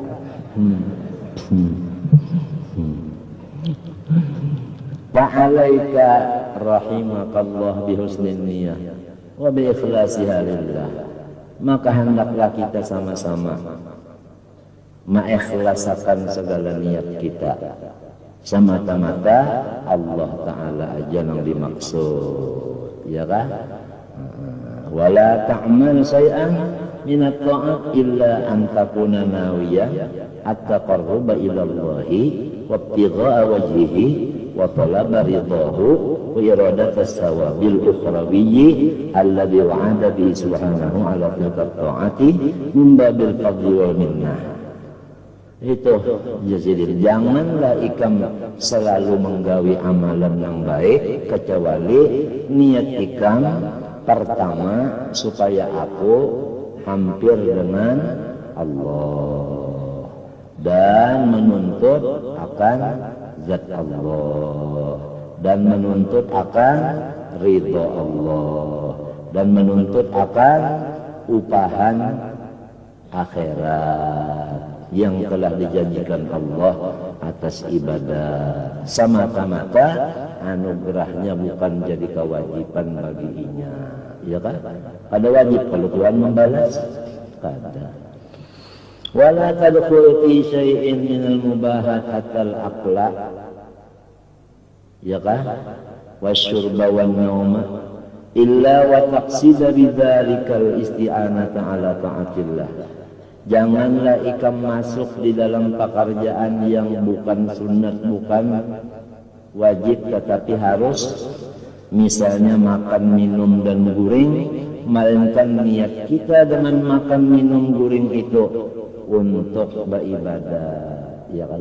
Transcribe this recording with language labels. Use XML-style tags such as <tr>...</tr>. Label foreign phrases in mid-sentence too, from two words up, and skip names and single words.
<ar>فعليك رحمك الله بحسن النية وبإخلاصها لله.</ar> <id>Maka hendaklah kita sama-sama mengikhlaskan segala niat kita. Semata-mata Allah Ta'ala aja yang dimaksud. Ya kan?</id> <ar>ولا تعمل شيئا من الطاعات إلا أن تكون ناويا التقرب إلى الله وابتغاء وجهه وطلب رضاه وإرادة الثواب الأخروي الذي وعد به سبحانه على تلك الطاعة من باب الفضل والمنة.</ar> <bjn>Itu jadi janganlah ikam selalu menggawi amalan yang baik</bjn> <id>kecuali niat ikam pertama supaya aku hampir dengan Allah dan menuntut akan zat Allah dan menuntut akan ridha Allah dan menuntut akan upahan akhirat yang telah dijanjikan Allah atas ibadah. Semata-mata anugerahnya bukan jadi kewajiban baginya. Ya kan? Ada wajib kalau Tuhan membalas.</id> <bjn>Kada.</bjn> <ar>ولا تدخل في شيء من المباحات حتى الأكل.</ar> <id>Ya kan?</id> <ar>والشرب والنوم إلا وتقصد بذلك الاستعانة على طاعة الله.</ar> <bjn>Janganlah ikam masuk di dalam pekerjaan yang bukan sunat, bukan wajib tetapi harus, misalnya makan, minum, dan guring, melainkan niat kita dengan makan, minum, guring itu untuk beribadah, ya kalau.</bjn>